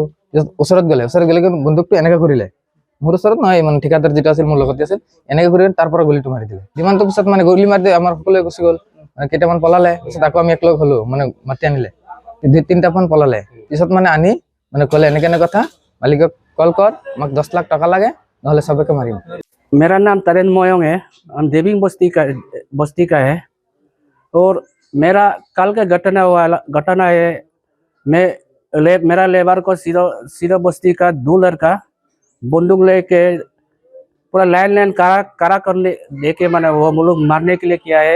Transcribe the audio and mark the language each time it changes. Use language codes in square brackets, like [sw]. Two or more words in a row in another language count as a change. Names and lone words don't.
[as] ওচৰত গ'লে কিন্তু বন্দুকটো এনেকৈ কৰিলে, মোৰ ওচৰত নহয়, মানে ঠিকাদাৰ যিটো আছিল মোৰ লগতে আছিল, এনেকৈ কৰি তাৰ পৰা গুলিটো মাৰি দিলে। যিমানটো পিছত মানে গুলি মাৰি দিয়ে আমাৰ সকলোৱে গুচি গ'ল। কেইটামান পলালে, পিছত আকৌ আমি একলগ হ'লোঁ, মানে মাতি আনিলে। 2-3টা ফোন পলালে। পিছত মানে আনি মানে ক'লে এনেকৈ কথা, [hi] मालिक कॉल कर, मग 10 लाख टका लगे নহলে सबके मारिम। मेरा नाम तरेन मोयोंग है, हम देविंग बस्ती का है। और मेरा कल का घटना है, मेरा लेबर को सिरो बस्ती का 2 लड़का बंदूक लेके पूरा लाइन करा कर लेके मैंने वो लोग मारने के लिए किया है।